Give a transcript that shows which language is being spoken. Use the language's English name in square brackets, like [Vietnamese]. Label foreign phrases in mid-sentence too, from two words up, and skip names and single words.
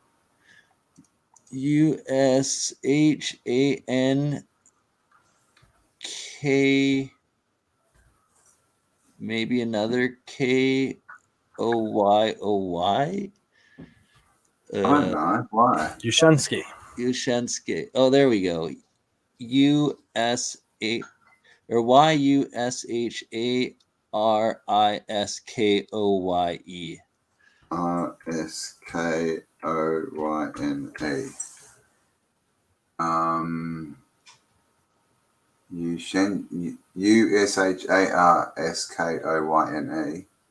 [English] U-S-H-A-N-K, maybe another K-O-Y-O-Y? I don't know. Why? Yushansky. Yushansky. Oh, there we go. U-S-A or Y-U-S-H-A-R-I-S-K-O-Y-E. R-S-K-O-Y-N-E. U-S-H-A-R-S-K-O-Y-N-E.